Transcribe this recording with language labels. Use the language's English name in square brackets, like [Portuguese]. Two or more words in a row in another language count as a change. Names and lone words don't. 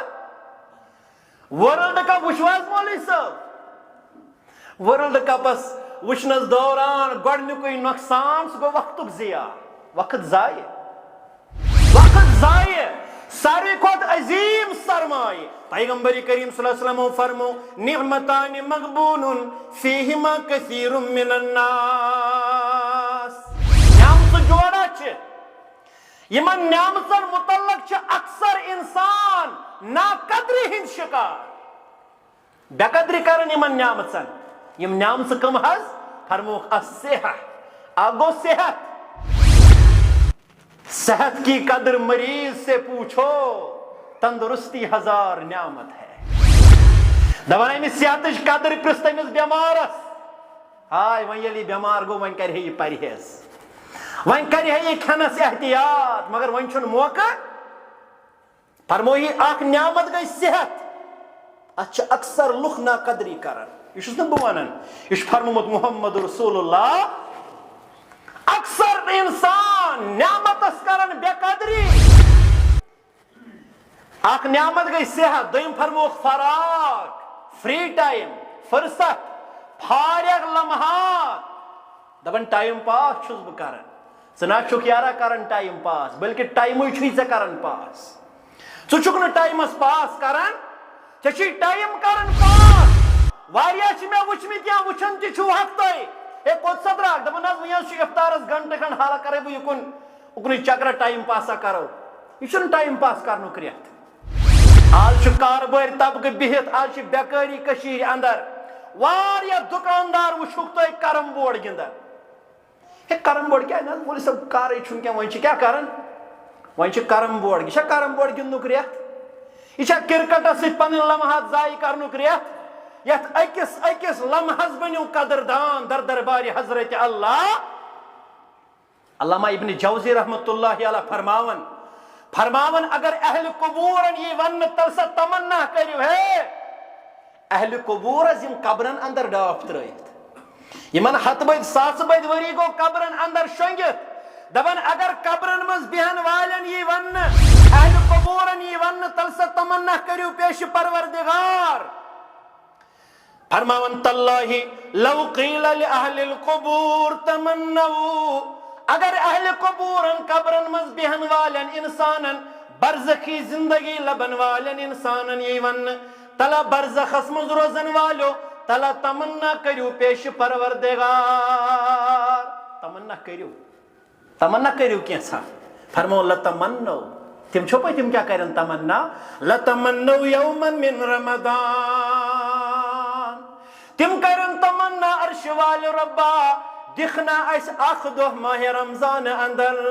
[Kashmiri] ورلڈ کپ وچھو حظ مولوی صٲب ورلڈ کپس وچھنس دوران گۄڈنیُکُے نۄقصان سُہ گوٚو وقتُک ضایع وقت ضایع ساروی کھۄتہٕ عظیٖم سرمایہ. پیغمبر کریم [Arabic] صلی اللہ علیہ وسلم [Kashmiri] فرمو [Arabic] نعمتان مغبون فیہما کثیر من الناس. [Kashmiri] نعمت جوڑا چھ یمن نعمتن متعلق چھ اکثر انسان ناقدری ہند شکار بے قدری کرن یمن نعمتن. یم نعمت کم حظ فرموک [Urdu] الصحت آگو صحت کی قدر مریض سے پوچھو تندرستی ہزار نعمت ہے. [Kashmiri] دپان امس صحتچ قدر پرژھ تمس بیمارس. ہائے وۄنۍ ییٚلہِ یہِ بیمار گوٚو وۄنۍ کرِ ہے یہِ پرہیز وۄنۍ کرِ ہے یہِ کھٮ۪نس احتیاط مگر وۄنۍ چھُنہٕ موقع. فرمو یہِ اکھ نعمت گٔے صحت اتھ چھِ اکثر لُکھ ناقدری کران. یہ چھُس نہٕ بہٕ ونان یہِ چھُ فرمومُت محمد رسول اللہ. اکثر انسان نعمتس کرن بے قدری. اکھ نعمت گئی صحت دویم فرموک فراغ [English] free time [Kashmiri] فرصت فارغ لمحات. دپان [English] time pass [Kashmiri] چھُس بہٕ کران. ژٕ نہ چھُکھ یارا کران [English] time pass [Kashmiri] بلکہ ٹائمٕے چھُے ژےٚ کران پاس. ژٕ چھُکھ نہٕ ٹائمس پاس کران ژےٚ چھُے ٹائم کران پاس. واریاہ چھِ مےٚ وٕچھمٕتۍ یا وٕچھان تہِ چھُو حق تۄہہِ ہے کوٚت سا درٛاکھ دپان حظ وۄنۍ حظ چھُ افطارس گنٹہٕ کھنڈ حالا کرے بہٕ اُکنُے چکرا [English] time pass [Kashmiri] کرو. یہِ چھُنہٕ [English] time pass [Kashmiri] کرنُک رٮ۪تھ. آز چھُ کاربٲرۍ طبقہٕ بِہِتھ آز چھِ بیکٲری کٔشیٖرِ اندر. واریاہ دُکاندار وٕچھُکھ تۄہہِ [English] carrom board [Kashmiri] گِنٛدان. ہے [English] carrom board [Kashmiri] کیٛاہ نہ حظ مولوی صٲب کارٕے چھُنہٕ کینٛہہ وۄنۍ چھِ کیٛاہ کران وۄنۍ چھِ [English] carrom board. [Kashmiri] یہِ چھا [English] carrom board [Kashmiri] گِنٛدنُک رٮ۪تھ. یہِ چھا کرکٹس سۭتۍ پنٕنۍ لمحات ضایع کرنُک رٮ۪تھ یتھ أکِس لمحس بنیو قدردان در دربارِ حضرت اللہ. علامہ ابن جوزی [Arabic] رحمۃ اللہ علیہ [Kashmiri] فرماون اگر اہل قبورن یہ ون تل سا تمنا کرو ہے اہل قبورس یم قبرن اندر ڈاف ترٲیِتھ یمن ہتھ بٔدۍ ساسہٕ بٔدۍ ؤری گوٚو قبرن اندر شۄنگِتھ دپان اگر قبرن منٛز بیہن والٮ۪ن یی وننہٕ اہل قبورن یی وننہٕ تل سا تمنا کٔرِو پیش پروردگار. فرماون [Arabic] تاللہ لو قیل لأہل القبور تمنوا [Kashmiri] اگر اہل قبورن قبرن مز بیہن والن انسانن برزخی زندگی لبن والن انسانن یہ ون تلا برزخس مز روزن والو تلا تمنا کریو پیش پروردگار. تمنا کریو کینسا فرمو لتمنو تم چھو تم کیا کرن تمنا [Arabic] لتمنو یوما من رمضان [Kashmiri] تم کرن تمنا عرش وال ربا دکھنا اس اخ دہ ماہ رمضان اندر